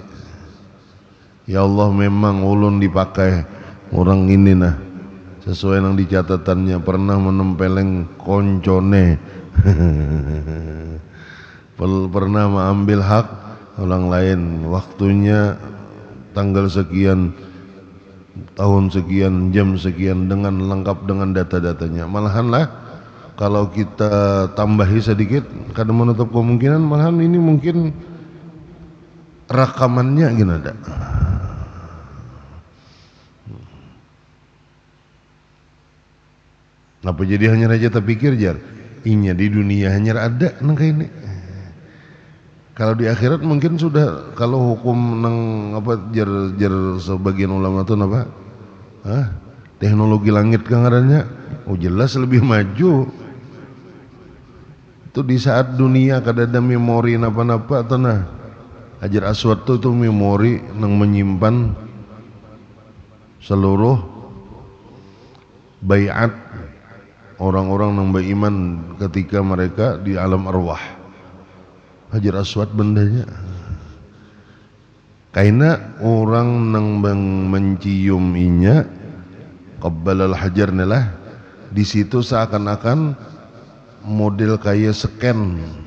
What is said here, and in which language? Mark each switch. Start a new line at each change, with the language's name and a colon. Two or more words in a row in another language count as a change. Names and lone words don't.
Banjar: Ya Allah, memang ulun dipakai orang ini sesuai yang dicatatannya, pernah menempeleng koncone pernah mengambil hak orang lain, waktunya tanggal sekian, tahun sekian, jam sekian, dengan lengkap dengan data-datanya. Malahan lah kalau kita tambahi sedikit, kada menutup kemungkinan malahan ini mungkin rekamannya gini ada. Apa jadi hanya raja terpikir jar inya di dunia hanya ada nang kayak ini. Kalau di akhirat mungkin sudah, kalau hukum nang apa jar sebagian ulama tuh apa? Teknologi langit kangarannya, oh jelas lebih maju. Itu di saat dunia kada ada memori napa-napa atau Hajar Aswad itu memori nang menyimpan seluruh baiat orang-orang yang beriman ketika mereka di alam arwah. Hajar Aswad bendanya. Karena orang yang mencium inya
Arabic: qabbalal hajar
Banjar: lah, di situ seakan-akan model kayak scan.